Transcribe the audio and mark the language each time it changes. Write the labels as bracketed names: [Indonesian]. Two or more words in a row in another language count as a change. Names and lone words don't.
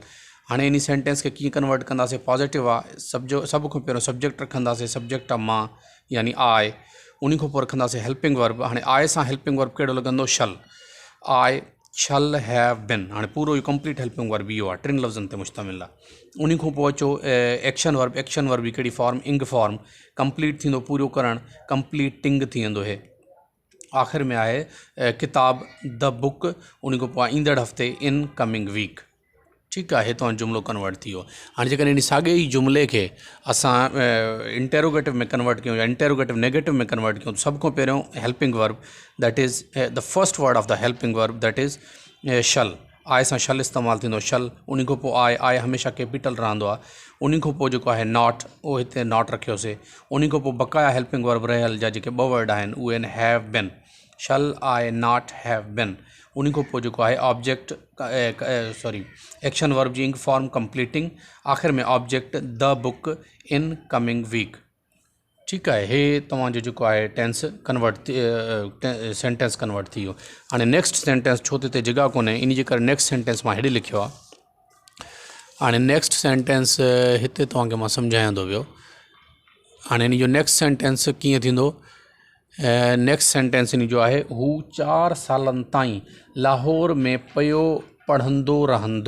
[Sindhi] हाणे इन सेंटेंस खे कीअं कन्वर्ट कंदासीं? पॉज़िटिव आहे, सभ खां पहिरियों सब्जेक्ट रखंदासीं. सब्जेक्ट आहे मां, यानी आई. उन खां पोइ रखंदासीं [English] helping verb. [Sindhi] हाणे आई सां [English] helping verb [Sindhi] कहिड़ो लॻंदो? [English] Shall. I shall have been. [Sindhi] हाणे पूरो इहो [English] complete helping verb [Sindhi] इहो आहे, 3 लफ़्ज़नि ते मुश्तमिल आहे। उन खां पोइ अचो [English] action verb [Sindhi] जी कहिड़ी फॉर्म, [English] ing form, [Sindhi] कंप्लीट थींदो पूरो करणु, कंप्लीटिंग थी वेंदो हे। आख़िर में आहे किताब [English] the book, [Sindhi] उन खां पोइ ईंदड़ हफ़्ते [English] in coming week. [Sindhi] ठीकु आहे, हितां जुमिलो कन्वर्ट थी वियो। हाणे जेकॾहिं इन साॻे ई जुमिले खे असां इंटेरोगेटिव में कन्वर्ट कयूं या [English] interrogative negative [Sindhi] में कन्वर्ट कयूं, सभ खां पहिरियों [English] helping verb, That is the first word of the helping verb, that is shall. [Sindhi] आए सां शल इस्तेमालु थींदो, शल। उन खां पोइ आहे हमेशह कैपिटल रहंदो आहे। उन खां पोइ जेको आहे नॉट, उहो हिते नॉट रखियोसीं। उन खां पोइ बक़ाया [English] helping verb [Sindhi] रहियल जा जेके 2 वर्ड आहिनि उहे आहिनि [English] have been, shall I not have been. [Sindhi] उन खां पोइ जेको आहे [English] object action verb [Sindhi] जी [English] ing form completing, [Sindhi] आख़िर में [English] object the book in coming week. [Sindhi] ठीकु आहे, हे तव्हांजो जेको आहे [English] tense convert sentence convert [Sindhi] थी वियो। हाणे [English] next sentence [Sindhi] छो त हिते जॻह कोन्हे, इन जे करे [English] next sentence [Sindhi] मां हेॾे लिखियो आहे। हाणे [English] next sentence [Sindhi] हिते तव्हांखे मां सम्झायां थो पियो। हाणे इन जो [English] next sentence [Sindhi] कीअं थींदो, [English] next sentence [Sindhi] इन जो आहे, हू 4 सालनि ताईं लाहौर में पियो पढ़ंदो रहंदो।